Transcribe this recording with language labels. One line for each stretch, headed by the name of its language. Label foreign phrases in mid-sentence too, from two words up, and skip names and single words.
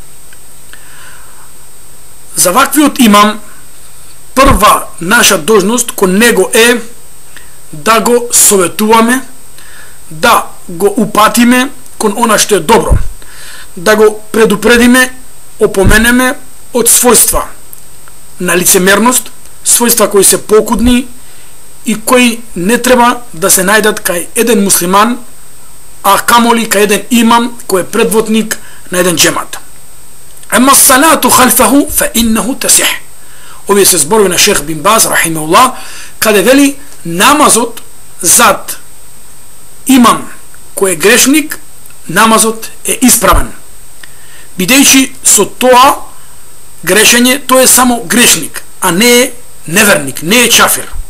Macedonian: За ваквиот имам, прва наша должност кон него е да го советуваме, да го упатиме кон она што е добро, да го предупредиме, опоменеме од својства на лицемерност, својства кои се покудни и кои не треба да се најдат кај еден муслиман, а камоли кај еден имам кој е предводник на еден джемат.
Arabic: أما الصلاة خلفه فإنه تصح.
Macedonian: Овие се зборови на шейх бин Баз рахимахуллах, каде вели намазот зад имам кој е грешник, намазот е исправен, бидејќи со тоа грешење тој е само грешник, а не е неверник, не е чафир.